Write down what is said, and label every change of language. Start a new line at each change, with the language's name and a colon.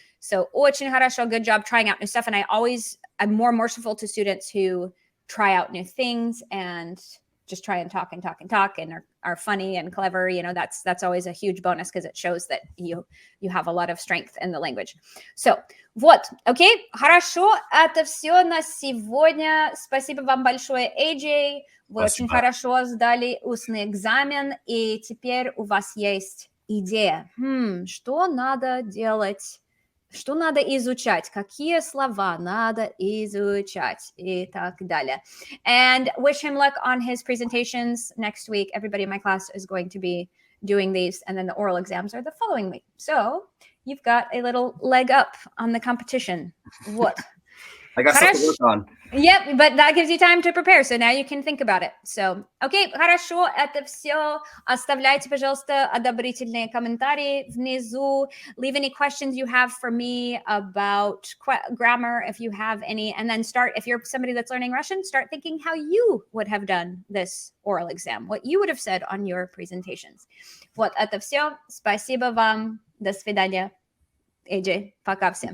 English: So
Russian: очень хорошо,
English: good job trying out new stuff. And I'm more merciful to students who try out new things and just try and talk and are funny and clever. That's always a huge bonus because it shows that you have a lot of strength in the language.
Russian: So, вот, окей, хорошо, это все на сегодня. Спасибо вам большое, AJ. Вы очень хорошо сдали устный экзамен, и теперь у вас есть идея, что надо делать, что надо изучать, какие слова надо изучать и так далее.
English: And wish him luck on his presentations next week. Everybody in my class is going to be doing these, and then the oral exams are the following week. So you've got a little leg up on the competition. What? I got something to work on. Yep, but that gives you time to prepare, so now you can think about it.
Russian: So, окей, хорошо, это все. Оставляйте, пожалуйста, одобрительные комментарии внизу.
English: Leave any questions you have for me about grammar, if you have any, and then if you're somebody that's learning Russian, start thinking how you would have done this oral exam, what you would have said on your presentations.
Russian: Вот, это все. Спасибо вам. До свидания. AJ, пока всем.